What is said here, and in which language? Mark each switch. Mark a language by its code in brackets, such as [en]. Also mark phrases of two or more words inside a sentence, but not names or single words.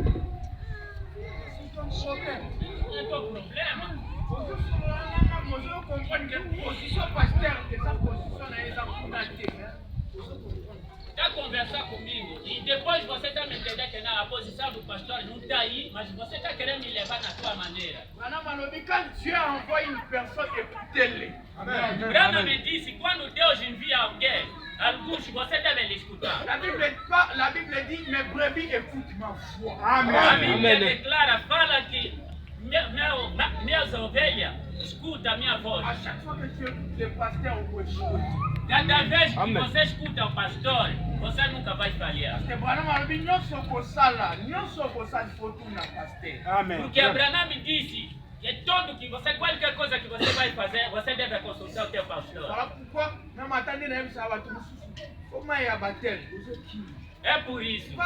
[pt] Não é teu problema. Eu compreendo que a posição pasteur, essa posição aí, essa posição. Está conversar comigo e depois você está me entendendo que a posição do pastor não está aí, mas você está querendo me levar na tua maneira. [fr] Quand Dieu envoie une personne, écoutez-le. [pt] Branham me disse, quando Deus envia alguém, alguns você deve lhe escutar. [fr] La Bible dit, mes brebis écoutent ma voix. Amen. [pt] A Bíblia declara, fala que minhas ovelhas escutam a minha voz. [fr] À chaque fois que tu écoutes le pasteur, on peut écouter. [pt] Cada vez que você escuta o pastor, você nunca vai falhar. Porque Abraão me disse que tudo que você, qualquer coisa que você vai fazer, você deve consultar o teu pastor. É por isso.